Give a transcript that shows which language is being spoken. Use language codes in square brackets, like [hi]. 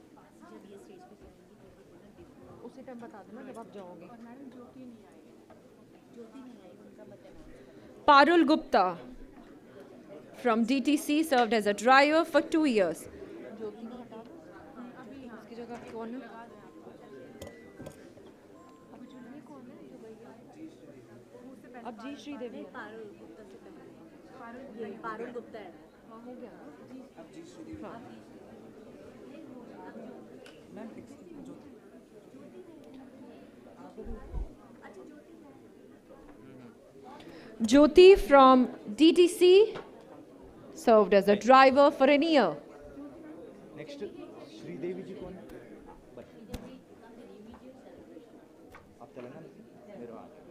[hi] उसी टाइम बता देना जब आप जाओगे. [en] Parul Gupta from DTC served as a driver for 2 years. [hi] उसकी जगह कौन है? अब जी श्रीदेवी. पारुल गुप्ता है. हाँ हो गया. अब जी श्रीदेवी. हाँ. [en] Jyoti from DTC served as a driver for an year. [hi] Next, Sridevi ji कौन है? आप तेलंगाना से? मेरे वहाँ.